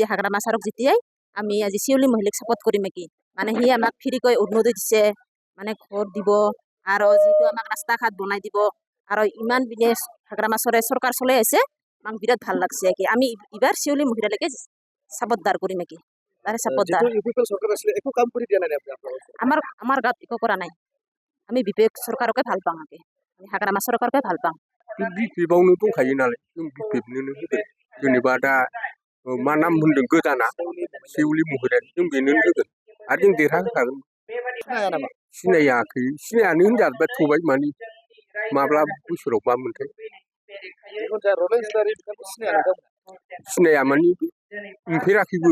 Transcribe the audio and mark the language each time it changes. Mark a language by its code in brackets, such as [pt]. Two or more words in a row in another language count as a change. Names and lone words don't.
[as] হাগ্ৰামা ছাৰক যেতিয়াই আমি আজি শিউলি মহিলাক সাপোৰ্ট কৰিম নেকি মানে সি আমাক ফ্ৰীকৈ অৰুণোদয় দিছে মানে ঘৰ দিব আৰু যেহেতু আমাক ৰাস্তা ঘাট বনাই দিব আৰু ইমান বিদেশ হাগ্ৰামা ছাৰে চৰকাৰ চলাই আছে আমাক বিৰাট ভাল লাগছে কি আমি এবাৰ শিউলি মহিলালৈকে সাপোৰ্টদাৰ কৰিম নেকি তাৰে সাপোৰ্টদাৰ আমাৰ গাঁৱত একো কৰা নাই আমি বিপিএফ চৰকাৰকে ভাল পাওঁ আমি হাগ্ৰামা চৰকাৰকে ভাল পাওঁ [brx] बिपिएफआवनो दंखायो नालाय जों बिपिएफनोनो होगोन जेनेबा दा मा नाम होनदों गोदाना सेउलि महिलारि जों बेनोनो होगोन आरो जों देरहाहोखागोन सिनायाखै सिनायानो होनजाबाय थबाय माने माब्ला बोसोराव मा मोनथाय सिनाया माने नुफेराखैबो